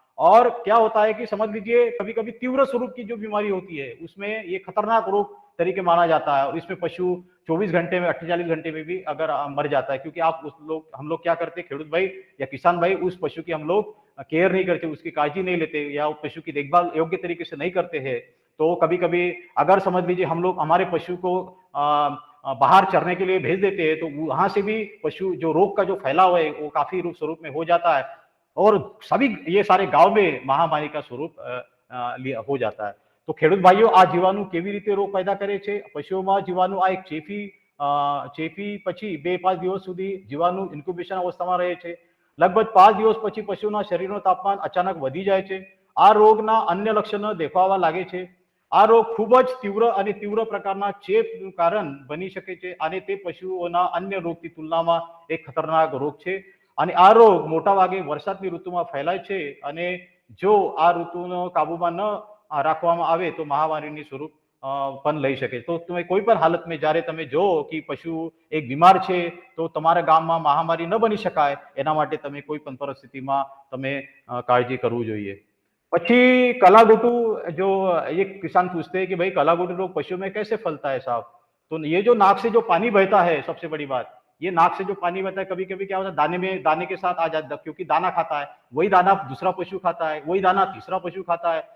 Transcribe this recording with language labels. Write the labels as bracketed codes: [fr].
[hi] और क्या होता है कि समझ लीजिए कभी कभी तीव्र स्वरूप की जो बीमारी होती है उसमें ये खतरनाक रोग तरीके माना जाता है और इसमें पशु 24 घंटे में 48 घंटे में भी अगर मर जाता है, क्योंकि हम लोग क्या करते हैं खेडूत भाई या किसान भाई, उस पशु की हम लोग केयर नहीं करते, उसकी काळजी नहीं लेते या उस पशु की देखभाल योग्य तरीके से नहीं करते हैं. तो कभी कभी अगर समझ लीजिए हम लोग हमारे पशु को बाहर चरने के लिए भेज देते हैं तो वहां से भी पशु जो रोग का जो फैलाव है वो काफी रूप स्वरूप में हो जाता है और सभी ये सारे गांव में महामारी का स्वरूप हो जाता है. [gu] तो ખેડૂત ભાઈઓ આ જીવાણુ કેવી રીતે રોગ પેદા કરે છે, પશુઓમાં જીવાણુ આ એક ચેપી પછી 2-5 દિવસ સુધી જીવાણુ ઇન્ક્યુબેશન અવસ્થામાં રહે છે. લગભગ 5 દિવસ પછી પશુના શરીરનું તાપમાન અચાનક વધી જાય છે. આ રોગના અન્ય લક્ષણો દેખાવા લાગે છે. આ રોગ ખૂબ જ તીવ્ર પ્રકારના ચેપનું કારણ બની શકે છે અને તે પશુઓના અન્ય રોગની તુલનામાં એક ખતરનાક રોગ છે. અને આ રોગ મોટાભાગે વરસાદની ઋતુમાં ફેલાય છે અને જો આ ઋતુનો કાબુમાં ન રાખવામાં આવે તો મહામારીની સ્વરૂપ પણ લઈ શકે. તો તમે કોઈ પણ હાલતમાં જ્યારે તમે જો કે પશુ એક બીમાર છે તો તમારા ગામમાં મહામારી ન બની શકાય, એના માટે તમે કોઈ પણ પરિસ્થિતિમાં તમે કાળજી કરવું જોઈએ. [hi] પછી कलागोटू, जो एक किसान पूछते हैं कि भाई कलागोटू रोग पशु में कैसे फैलता है साहब, तो ये जो नाक से जो पानी बहता है, सबसे बड़ी बात ये नाक से जो पानी बहता है, कभी कभी क्या होता है दाने के साथ आ जाता है, क्योंकि दाना खाता है, वही दाना दूसरा पशु खाता है, वही दाना तीसरा पशु खाता है.